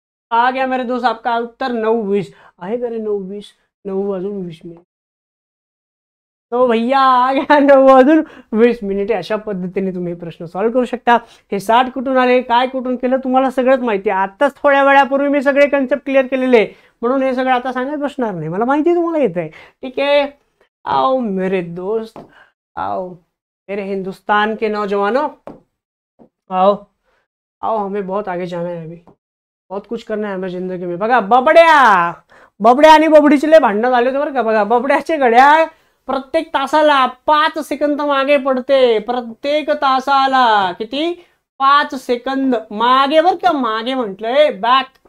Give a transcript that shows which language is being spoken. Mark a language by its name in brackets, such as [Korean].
[Hindi] आ गया मेरे दोस्त आपका उत्तर 9 20 [Marathi] आहे का रे. [Hindi] 9 20, [Marathi] 9 वाजून 20 मिनिट. [Hindi] तो भैया आ गया [Marathi] 9 वाजून 20 मिनिटे. अशा पद्धतीने तुम्ही प्रश्न सॉल्व्ह करू शकता. हे 60 कुठून आले, काय कुठून केलं, तुम्हाला सगळंच माहिती आहे. आताच थोड्या वेळापूर्वी मी सगळे कन्सेप्ट क्लिअर केलेले, म्हणून हे सगळं आता सांगत बसणार नाही, मला माहिती तुम्हाला येत आहे. [Hindi] ठीक है, आओ मेरे दोस्त, आओ मेरे हिंदुस्तान के नौजवानों, आओ आओ, हमें बहुत आगे जाना है, अभी बहुत कुछ करना है हमें जिंदगी में. [Marathi] बघा बबड्या आणि बबडीचे लय भांडणं झाले होते बरं का. बघा बबड्याचे घड्याळ प्रत्येक तासाला 5 सेकंद मागे पडते. प्रत्येक तासाला किती, 5 सेकंद मागे, बरं का, मागे म्हटलंय, बॅक.